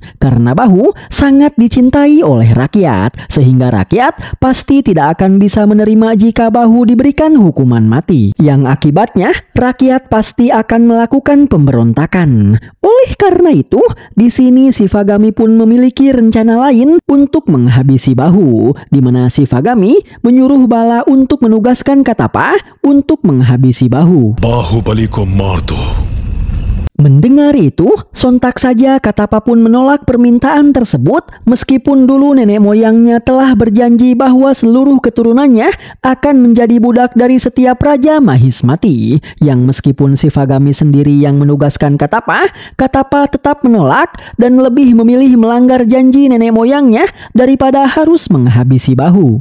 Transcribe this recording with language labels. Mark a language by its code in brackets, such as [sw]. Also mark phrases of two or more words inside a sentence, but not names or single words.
[id] Karena Bahu sangat dicintai oleh rakyat, sehingga rakyat pasti tidak akan bisa menerima jika Bahu diberikan hukuman mati, yang akibatnya rakyat pasti akan melakukan pemberontakan. Oleh karena itu, di sini Shivagami pun memiliki rencana lain untuk menghabisi Bahu, di mana Shivagami menyuruh Bala untuk menugaskan Katapa untuk menghabisi Bahu. [hi] बाहुबली को मार दो। [id] Mendengar itu, sontak saja Katapa pun menolak permintaan tersebut, meskipun dulu nenek moyangnya telah berjanji bahwa seluruh keturunannya akan menjadi budak dari setiap Raja Mahismati. Yang meskipun Shivagami sendiri yang menugaskan Katapa, Katapa tetap menolak dan lebih memilih melanggar janji nenek moyangnya daripada harus menghabisi Bahu.